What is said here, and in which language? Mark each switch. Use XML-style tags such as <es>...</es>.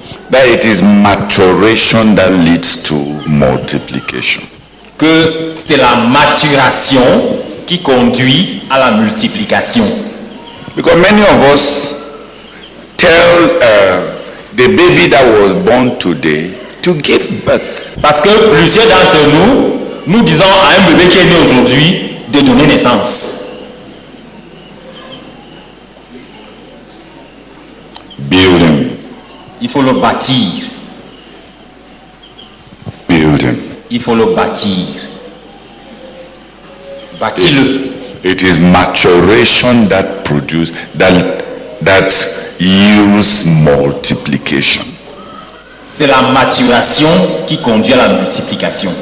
<en>That it is maturation that leads to multiplication.</en> <fr>Que c'est la maturation qui conduit à la multiplication.</fr> <en>Because many of us tell the baby that was born today to give birth.</en> <fr>Parce que plusieurs d'entre nous disons à un bébé qui est né aujourd'hui de donner naissance.</fr> <en>Building.</en> <fr>Il faut le bâtir.</fr> <en>Building.</en> <fr>Il faut le bâtir. Bâtis-le.</fr> <en>It is maturation that produces that yields multiplication.</en> <fr>C'est la maturation qui conduit à la multiplication.</fr>